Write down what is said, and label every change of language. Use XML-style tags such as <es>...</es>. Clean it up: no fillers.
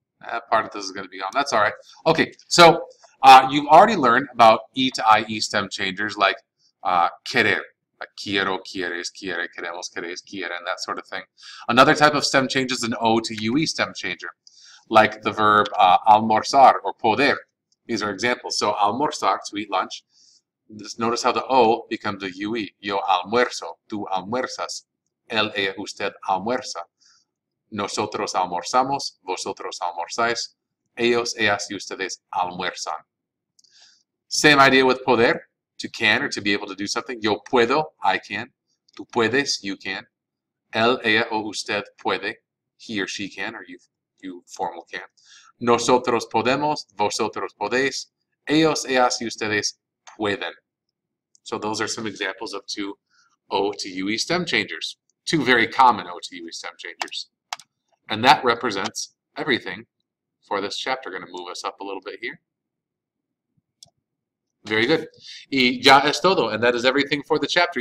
<en>That part of this is going to be on. That's all right. Okay, so you've already learned about E to IE stem changers like querer.</en> <es>Like quiero, quieres, quiere, queremos, queréis, quieren, that sort of thing.</es> <en>Another type of stem change is an O to UE stem changer, like the verb almorzar or poder. These are examples. So almorzar, to eat lunch. Just notice how the O becomes a UE.</en> <es>Yo almuerzo, tú almuerzas, él, ella, usted almuerza. Nosotros almorzamos, vosotros almorzáis, ellos, ellas, y ustedes almuerzan.</es> <en>Same idea with poder, to can or to be able to do something.</en> <es>Yo puedo,</es> <en>I can.</en> <es>Tú puedes,</es> <en>you can.</en> <es>Él, ella, o usted puede,</es> <en>he or she can, or you formal can.</en> <es>Nosotros podemos, vosotros podéis, ellos, ellas, y ustedes pueden.</es> <en>So those are some examples of two O to UE stem changers. Two very common O to UE stem changers. And that represents everything for this chapter. Going to move us up a little bit here. Very good.</en> <es>Y ya es todo,</es> <en>and that is everything for the chapter.</en>